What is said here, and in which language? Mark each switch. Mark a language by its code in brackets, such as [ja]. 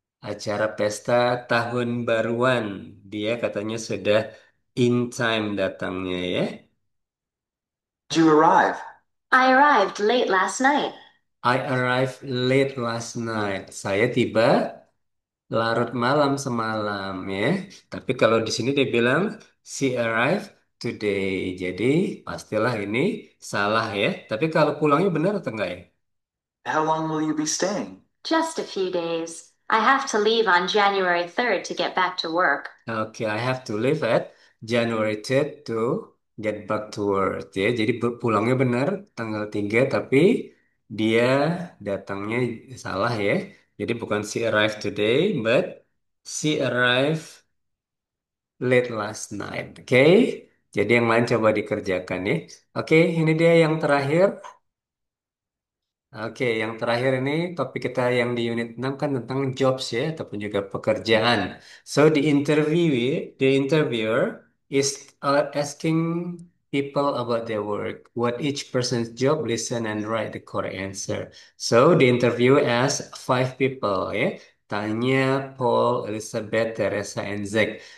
[id] Acara pesta tahun baruan. Dia katanya sudah in time datangnya ya. [en] Did you arrive? I arrived late last night. I arrived late last night. [id] Saya tiba larut malam semalam ya. Tapi kalau di sini dia bilang [en] she arrived today. [id] Jadi pastilah ini salah ya. Tapi kalau pulangnya benar atau enggak ya? [en] How long will you be staying? Just a few days. I have to leave on January 3rd to get back to work. Oke, I have to leave at January 3rd to get back to work. [id] Ya, jadi pulangnya benar tanggal 3, tapi dia datangnya salah ya. Jadi bukan [en] she arrived today, but she arrived late last night. [id] Oke, jadi yang lain coba dikerjakan ya. Oke, ini dia yang terakhir. Oke, yang terakhir ini topik kita yang di unit 6 kan tentang jobs ya, ataupun juga pekerjaan. [en] So, the interviewer is asking people about their work, what each person's job, listen and write the correct answer. So, the interview asks five people ya, Tanya, Paul, Elizabeth, Teresa, and Zach.